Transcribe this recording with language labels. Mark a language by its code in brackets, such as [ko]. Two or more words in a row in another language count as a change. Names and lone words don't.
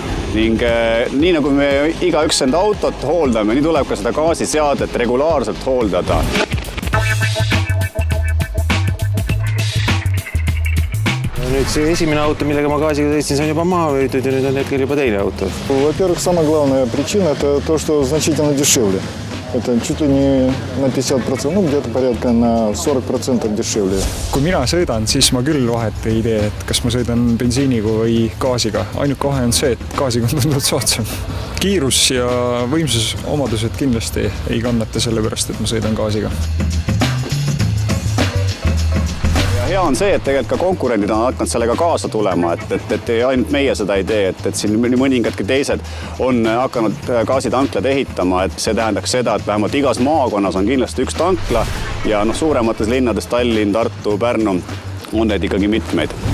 [et] Ning nii nagu me igaüks enda autot hooldame, nii tuleb ka seda gaasiseadet regulaarselt hooldada. Nüüd see esimene auto, millega ma gaasiga sõitsin, see on juba maha võitud ja nüüd on hetkel juba teine auto. [ru] Во-первых, самая главная причина – это то, что значительно дешевле. Это чуть ли не на 50%, ну где-то порядка на 40% дешевле. [et] Kui mina sõidan, siis ma küll vahet ei tee, et kas ma sõidan bensiiniga või gaasiga. Ainuke vahe on see, et gaasiga on tundnud soodsam. Kiirus ja võimsus omadused kindlasti ei kannata selle pärast, et ma sõidan gaasiga. Hea on see, et tegelikult ka konkurendid on hakanud sellega kaasa tulema, et ainult meie seda ei tee, et siin mõningadki teised on hakanud gaasitanklad ehitama, et see tähendaks seda, et vähemalt igas maakonnas on kindlasti üks tankla ja suuremates linnades Tallinn, Tartu, Pärnu on need ikkagi mitmeid.